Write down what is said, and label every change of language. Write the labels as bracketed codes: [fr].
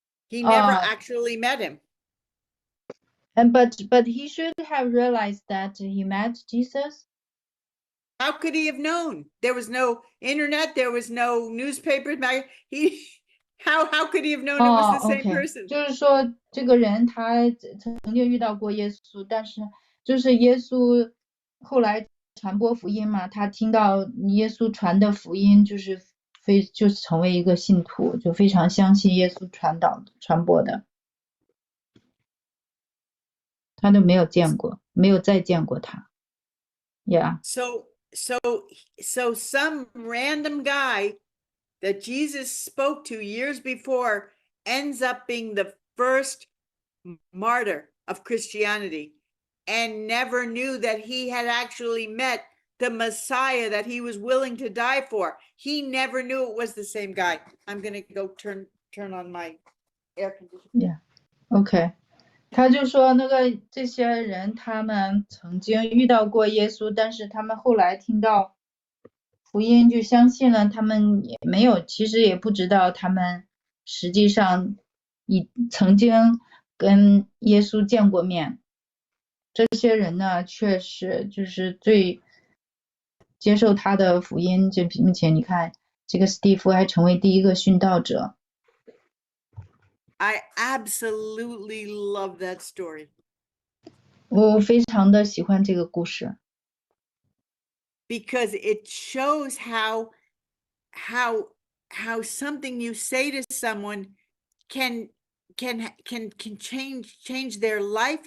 [en] He never actually met him. But he should have realized that he met Jesus. How could he have known? There was no internet. There was no newspaper. How could he have known it was the same person? [zh] 就是说，这个人他曾经遇到过耶稣，但是就是耶稣后来传播福音嘛，他听到耶稣传的福音，就是成为一个信徒，就非常相信耶稣传播的，他都没有再见过他。 [en] Yeah. So some random guy that Jesus spoke to years before ends up being the first martyr of Christianity and never knew that he had actually met the Messiah that he was willing to die for. He never knew it was the same guy. I'm going to go turn on my air conditioner. Yeah. Okay. [zh] 他就说这些人他们曾经遇到过耶稣，但是他们后来听到福音就相信了，他们也没有，其实也不知道他们实际上曾经跟耶稣见过面。这些人呢，确实就是最接受他的福音，并且你看，这个史蒂夫还成为第一个殉道者。 [en] I absolutely love that story. [zh] 我非常的喜欢这个故事。 [en] Because it shows how something you say to someone can change their life.